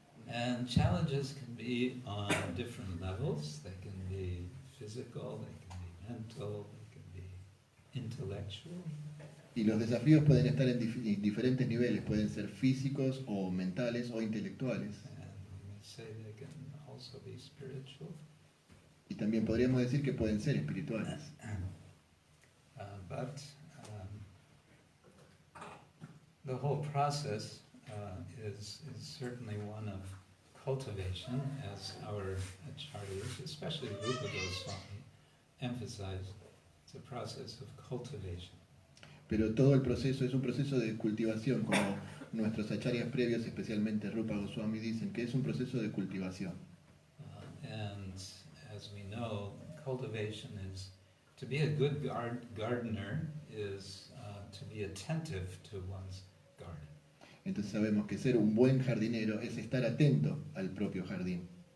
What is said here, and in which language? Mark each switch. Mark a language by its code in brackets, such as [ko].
[en] And challenges can be on different levels. They can be physical, they can be mental, they can be intellectual. [es] Y los desafíos pueden estar en diferentes niveles, pueden ser físicos o mentales o intelectuales. [en] And we may say they can also be spiritual. [es] Y también podríamos decir que pueden ser espirituales. [en] But the whole process is certainly one of cultivation, as our acharyas, especially Rupa Goswami, emphasized. It's a process of cultivation. [es] Pero todo el proceso es un proceso de cultivación, como nuestros acharyas previos, especialmente Rupa Goswami, dicen que es un proceso de cultivación. [en] And as we know, cultivation is, to be a good gardener is to be attentive to one's garden. [es] Entonces sabemos que ser un buen jardinero es estar atento al propio jardín.